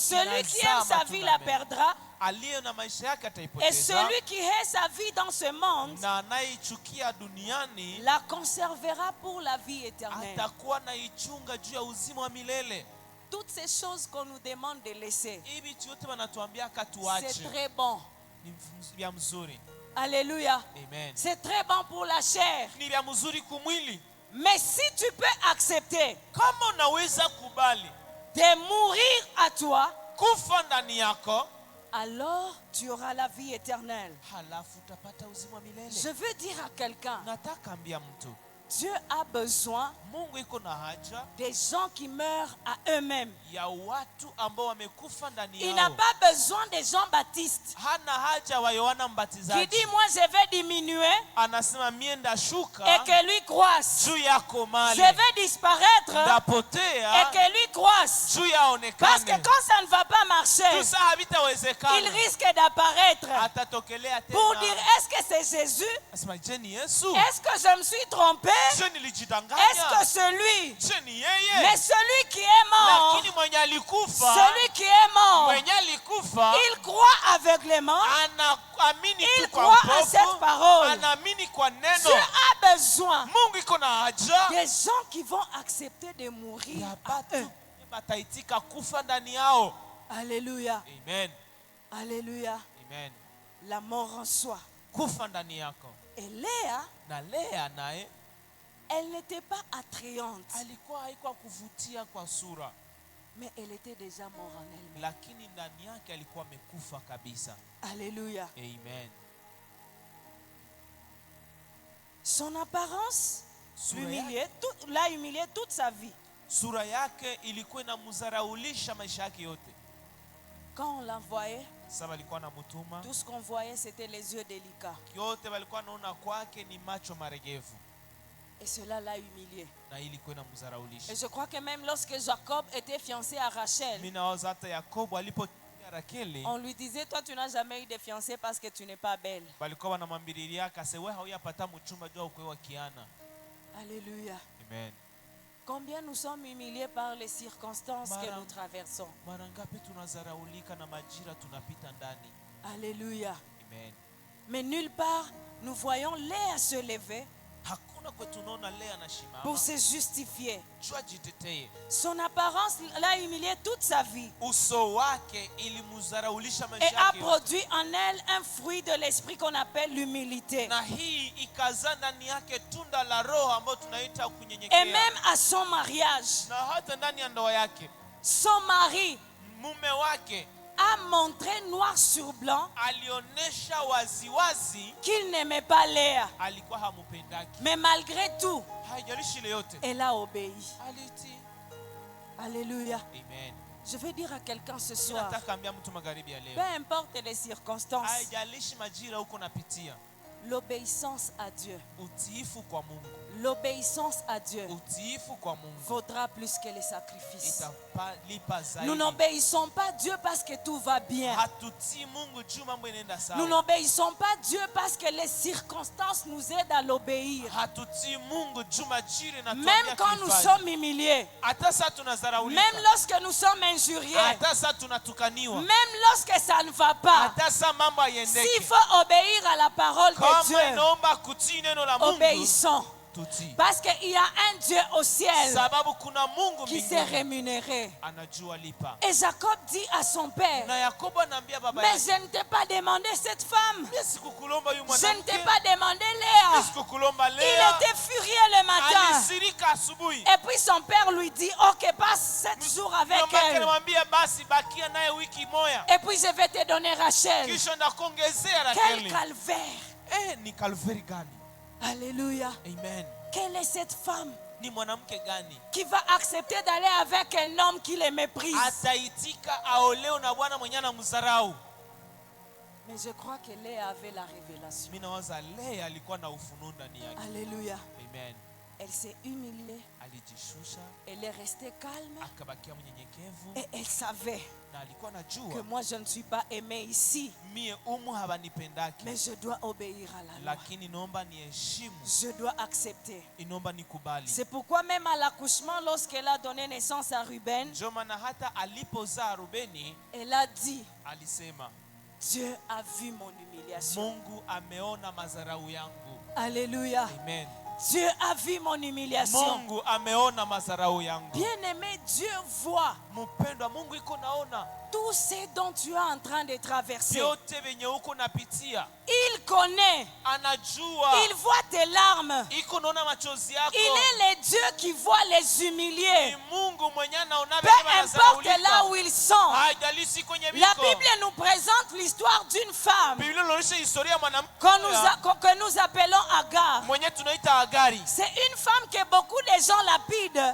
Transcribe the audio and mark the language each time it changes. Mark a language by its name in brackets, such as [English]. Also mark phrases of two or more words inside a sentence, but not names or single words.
[French] Celui qui [Swahili] inazaa [French] aime sa vie [Swahili] matunda [French] la [Swahili] mengi. [French] perdra, [Swahili] Aliye na maisha yake [French] et [Swahili] ataipoteza, [French] celui qui hait sa vie dans ce monde [Swahili] na anaichukia duniani [French] la conservera pour la vie éternelle. [Swahili] atakuwa naichunga juu ya uzima wa milele. [French] Toutes ces choses qu'on nous demande de laisser, [Swahili] Hivi vitu yote wanatuambia [French] c'est [Swahili] katuache, [French] très bon. [Swahili] ni vya mzuri. [French] Alléluia. [Swahili] Amen. [French] C'est très bon pour la chair. [Swahili] Ni vya mzuri kumwili. [French] Mais si tu peux accepter [Swahili] Kama unaweza kubali [French] de mourir à toi, [Swahili] kufa ndani yako, [French] alors tu auras la vie éternelle. [Swahili] halafu utapata uzima wa milele. [French] Je veux dire à quelqu'un, [Swahili] Nataka ambia mtu, [French] Dieu a besoin [Swahili] Mungu iko na haja [French] des gens qui meurent à eux-mêmes. [Swahili] ya watu ambao wamekufa ndani [French] Il n'a [Swahili] yao. [French] pas besoin de Jean-Baptiste [Swahili] Hana haja wa Yohana [French] qui [Swahili] Mbatizaji. [French] dit moi je vais diminuer [Swahili] Anasema mie [French] et [Swahili] ndashuka [French] que lui croisse. [Swahili] juu yako mali, [French] Je vais disparaître et [Swahili] ndapotea [French] que lui croisse. [Swahili] juu [French] Parce que [Swahili] yaonekane. [French] quand ça ne va pas marcher, [Swahili] Tusa [French] il [Swahili] havitawezekana, [French] risque d'apparaître [Swahili] atatokelea [French] pour [Swahili] tena. [French] dire est-ce que c'est Jésus? [Swahili] Asema je ni Yesu, [French] Est-ce que je me suis trompé? [Swahili] je [French] Est-ce que [Swahili] nilijidanganya, [French] celui? [Swahili] je ni [French] Mais [Swahili] yeye. [French] celui qui est mort, [Swahili] Lakini mwenye alikufa, [French] celui qui est mort, [Swahili] mwenye alikufa [French] il croit aveuglément. [Swahili] anaamini [French] Il [Swahili] tu kwa [French] croit à cette [Swahili] upofu, [French] parole. [Swahili] anaamini kwa [French] Dieu [Swahili] neno. [French] a besoin [Swahili] Mungu iko na haja [French] des gens qui vont accepter de mourir [Swahili] ya [French] à eux. [Swahili] batu bataitika kufa ndani yao. [French] Alléluia. [Swahili] Amen, [French] Alléluia. [Swahili] amen. [French] La mort en soi. [Swahili] Kufa ndani yako. [French] Et Léa, [Swahili] Na Lea naye [French] elle n'était pas attrayante, [Swahili] alikuwa haikuwa kuvutia kwa sura, [French] mais elle était déjà morte en elle-même. [Swahili] lakini ndani yake alikuwa amekufa kabisa. [French] Alléluia. [Swahili] Amen. [French] Son apparence [Swahili] Sura [French] l'a humilié toute sa vie. [Swahili] Sura yake ilikuwa inamzaraulisha maisha yake yote. [French] Quand on l'envoyait, [Swahili] Sasa alikuwa anamtuma, [French] tout ce qu'on voyait, c'était les yeux délicats. [Swahili] yote walikuwa naona kwake ni macho maregevu, [French] Et cela l'a humilié. [Swahili] na ilikuwa inamzaraulisha. [French] Et je crois que même lorsque Jacob était fiancé à Rachel, [Swahili] Mimi nawaza hata Yakobo alipotia Rakeli, [French] on lui disait, toi tu n'as jamais eu de fiancé parce que tu n'es pas belle. [Swahili] walikuwa wanamwambiriria akase wewe hauyapata mchumba jua ukwe wa kiana. [French] Alléluia. [Swahili] Amen. [French] Combien nous sommes humiliés par les circonstances que nous traversons. [Swahili] Mara ngapi tunazaraulika na majira tunapita ndani. [French] Alléluia. [Swahili] Amen. [French] Mais nulle part nous voyons Léa se lever [Swahili] Hakuna kwetu tunaona Lea anashimama [French] pour se justifier. [Swahili] jua jiteteye. [French] Son apparence l'a humilié toute sa vie [Swahili] Uso wake ilimzaraulisha [French] et [Swahili] maisha [French] a [Swahili] yake yote. [French] produit en elle un fruit de l'esprit qu'on appelle l'humilité. [Swahili] Na hii ikazaa ndani yake tunda la Roho ambayo tunaita [French] Et [Swahili] kunyenyekea. [French] même à son mariage, [Swahili] Na hata ndani ya ndoa yake [French] son mari [Swahili] mume wake [French] a montré noir sur blanc [Swahili] alionyesha waziwazi [French] qu'il n'aimait pas Léa. [Swahili] alikuwa hamupendaki. [French] Mais malgré tout, [Swahili] Haijalishi ile yote [French] elle a obéi. [Swahili] alitii. [French] Alléluia. [Swahili] Amen. [French] Je veux dire à quelqu'un ce soir, [Swahili] Nataka ambia mtu magharibi ya [French] peu [Swahili] leo, [French] importe les circonstances, [Swahili] haijalishi majira huko napitia, [French] l'obéissance à Dieu, [Swahili] utiifu kwa Mungu, [French] l'obéissance à Dieu [Swahili] utiifu kwa Mungu [French] vaudra plus que les sacrifices. [Swahili] italipa zaidi. [French] Nous n'obéissons pas Dieu parce que tout va bien. [Swahili] Hatutii Mungu juu mambo inaenda [French] Nous [Swahili] sawa. [French] n'obéissons pas Dieu parce que les circonstances nous aident à l'obéir. [Swahili] Hatutii Mungu juu majira [French] Même [Swahili] inatuambia [French] quand nous [Swahili] tuifanye. [French] sommes humiliés, [Swahili] Hata saa tunazaraulika, [French] même lorsque nous sommes injuriés, [Swahili] hata saa tunatukaniwa, [French] même lorsque ça ne va pas, [Swahili] hata saa mambo [French] s'il [Swahili] haiendeke, [French] faut obéir à la parole de [Swahili] kama [French] Dieu, [Swahili] inaomba kutii neno la Mungu, [French] obéissons. [Swahili] tutii. [French] Parce qu'il y a un Dieu au ciel [Swahili] Sababu kuna Mungu [French] qui s'est [Swahili] mbinguni [French] rémunéré. [Swahili] anajua lipa. [French] Et Jacob dit à son père, [Swahili] Na Yakobo anaambia baba [French] mais [Swahili] yake, [French] je ne t'ai pas demandé cette femme. [Swahili] mimi sikukulomba huyu [French] Je ne [Swahili] mwanamke, [French] t'ai pas demandé [Swahili] mimi [French] Léa. [Swahili] sikukulomba [French] Il [Swahili] Lea. [French] était furieux le matin. [Swahili] Alisirika asubuhi. [French] Et puis son père lui dit, ok, passe 7 jours avec [Swahili] Mama yake [French] elle. [Swahili] anamwambia basi bakia naye wiki moja, [French] Et puis je vais te donner Rachel. [Swahili] kisha ndakuongezea [French] Quel [Swahili] Rakeli. [French] calvaire. [Swahili] Ni kalveri gani? [French] Alléluia. [Swahili] Amen. [French] Quelle est cette femme [Swahili] Ni mwanamke gani [French] qui va accepter d'aller avec un homme qui les méprise? [Swahili] ataitika aoleo na bwana mwenye anamdharau? [French] Mais je crois que Léa avait la révélation. [Swahili] Mimi nawaza Lea alikuwa na ufunuo ndani yake. [French] Alléluia. [Swahili] Amen. [French] Elle s'est humiliée. [Swahili] Alijishusha, [French] Elle est restée calme. [Swahili] akabakia mnyenyekevu, [French] Et elle savait [Swahili] na alikuwa [French] que [Swahili] anajua [French] moi je ne suis pas aimée ici. [Swahili] mie habanipendaki, [French] Mais je dois obéir à la loi. [Swahili] lakini naomba niheshimu, [French] Je dois accepter. [Swahili] inaomba nikubali. [French] C'est pourquoi même à l'accouchement, lorsqu'elle a donné naissance à Ruben, [Swahili] Ndio maana hata alipozaa Rubeni [French] elle a dit, [Swahili] alisema, [French] Dieu a vu mon humiliation. [Swahili] Mungu ameona madharau yangu. [French] Alléluia. [Swahili] Amen. [French] Dieu a vu mon humiliation. [Swahili] Mungu ameona madharau yangu. [French] Bien-aimé, Dieu voit [Swahili] Mpendwa, Mungu iko naona [French] tout ce dont tu es en train de traverser. [Swahili] vyote venye uko napitia. [French] Il connaît. [Swahili] Anajua. [French] Il voit tes larmes. [Swahili] Iko naona machozi yako. [French] Il est le Dieu qui voit les humiliés. [Swahili] Ni Mungu mwenye anaona [French] Peu [Swahili] venye [French] importe [Swahili] wanazaraulika. [French] là où ils sont. [Swahili] Haijalishi kwenye [French] La [Swahili] biko. [French] Bible nous présente l'histoire d'une femme [Swahili] Biblia inaonyesha historia ya mwanamke [French] que nous appelons Agar. [Swahili] mwenye tunaita Agari. [French] C'est une femme que beaucoup de gens lapident